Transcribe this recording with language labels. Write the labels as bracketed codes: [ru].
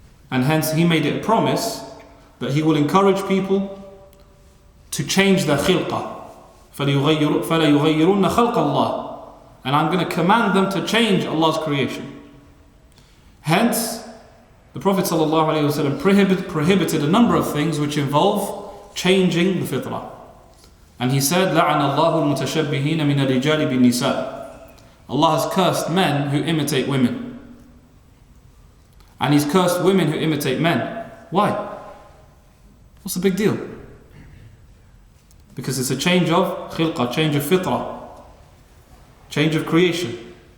[en] And hence he made it a promise that he will encourage people to change their khilqah. [ar] فَلَيُغَيِّرُنَّ خَلْقَ اللَّهِ, [en] and I'm going to command them to change Allah's creation. Hence, the Prophet ﷺ prohibited a number of things which involve changing the fitrah. And he said, [ar] لَعَنَ اللَّهُ الْمُتَشَبِّهِينَ مِنَ الرِّجَالِ بِالنِّسَاءِ. [en] Allah has cursed men who imitate women. And He's cursed women who imitate men. Why? What's the big deal? Because it's a change of khilqah, change of fitrah, change of creation.